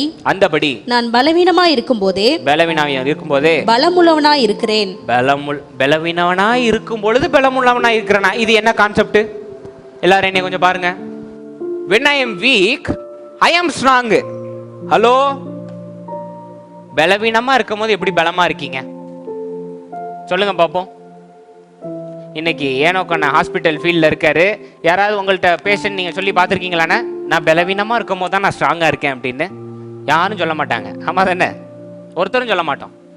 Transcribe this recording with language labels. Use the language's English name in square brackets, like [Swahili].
[Tamil] அந்தபடி நான் பலவீனமாய் இருக்கும்போதே பலமுள்ளவனாய் இருக்கிறேன். பலவீனவனாய் இருக்கும் பொழுது பலமுள்ளவனாய் இருக்கிறேனா? இது என்ன கான்செப்ட்? எல்லாரும் என்னை கொஞ்சம் பாருங்க. [English] when I am weak I am strong. [Tamil] Hello, பலவீனமா இருக்கும் போது எப்படி பலமா இருக்கீங்க சொல்லுங்க பாப்போம். இன்னைக்கு ஏனோக்கண்ண ஹாஸ்பிட்டல் ஃபீல்டில் இருக்காரு. யாராவது உங்கள்கிட்ட பேஷண்ட் நீங்கள் சொல்லி பார்த்துருக்கீங்களாண்ணே, நான் பலவீனமாக இருக்கும் போது தான் நான் ஸ்ட்ராங்காக இருக்கேன் அப்படின்னு? யாரும் சொல்ல மாட்டாங்க. ஆமாம் தானே? ஒருத்தரும் சொல்ல மாட்டோம்.